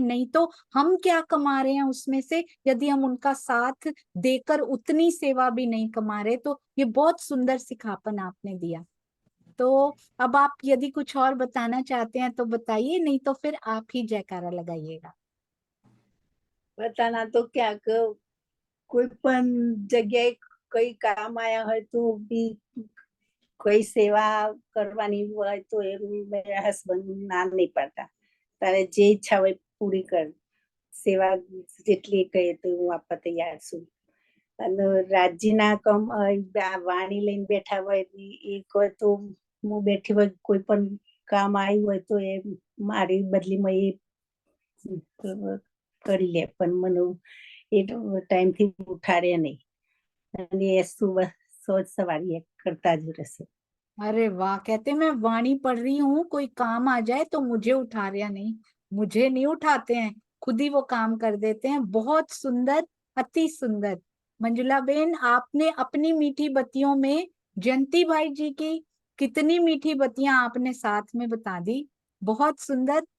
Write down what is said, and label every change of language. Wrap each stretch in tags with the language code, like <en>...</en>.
<hi>नहीं तो हम क्या कमा रहे हैं उसमें से, यदि हम उनका साथ देकर उतनी सेवा भी नहीं कमा रहे। तो ये बहुत सुंदर सिखापन आपने दिया। तो अब आप यदि कुछ और बताना चाहते हैं तो बताइए, नहीं तो फिर आप ही जयकारा लगाइएगा। बताना तो क्या</hi> <gu>कोई पण जग्याए કઈ કામ આયા હોય તો બી કોઈ સેવા કરવાની હોય તો એ મેરા હસબન્ડ ના નહીં પાડતા, તારે જે ઈચ્છા હોય પૂરી કર, સેવા જેટલી કહે તો હું આપવા તૈયાર છું। અને રાજ્યના વાણી લઈને બેઠા હોય એક હોય તો હું બેઠી હોય કોઈ પણ કામ આવ્યું હોય તો એ મારી બદલીમાં એ કરી લે, પણ મને એ ટાઈમથી ઉઠાડે નહીં અને એ सोच सवारी करता જ રહેશે।</gu> <hi>अरे वाह, कहते मैं वाणी पढ़ रही हूँ, कोई काम आ जाए तो मुझे उठा रहा नहीं, मुझे नहीं उठाते हैं, खुद ही वो काम कर देते हैं। बहुत सुंदर, अति सुंदर। मंजुला बेन, आपने अपनी मीठी बत्तियों में जयंती भाई जी की कितनी मीठी बत्तियां आपने साथ में बता दी। बहुत सुंदर।</hi>